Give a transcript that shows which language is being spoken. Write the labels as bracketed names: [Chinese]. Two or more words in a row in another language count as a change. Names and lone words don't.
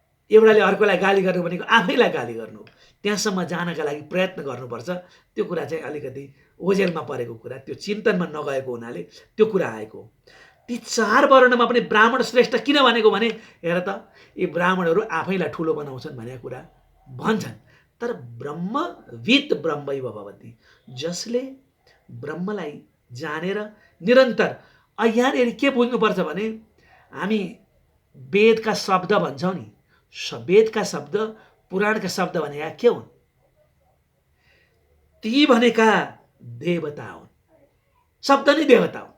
[Nepali] एउटाले अर्कोलाई गाली गर्नु भनेको आफैलाई गाली गर्नु हो। त्यहाँसम्म जानका लागि प्रयत्न गर्नुपर्छ। त्यो कुरा चाहिँ अलिकति ओझेलमा परेको कुरा, त्यो चिन्तनमा नगएको हुनाले त्यो कुरा आएको हो। ती 4 वर्णमा पनि ब्राह्मण श्रेष्ठ किन भनेको भने हेर त यी ब्राह्मणहरू आफैलाई ठुलो बनाउँछन् भनेको कुरा भन्छन्। [Sanskrit] तर ब्रह्मविद ब्रह्मैव भवति, [Nepali] जसले ब्रह्मलाई जानेर निरन्तर। यहाँनिर के बुझ्नुपर्छ भने हामी वेदका शब्द भन्छौँ नि, वेदका शब्द पुराणका शब्द भनेका के हुन्? ती भनेका देवता हुन्, शब्द नै देवता हुन्।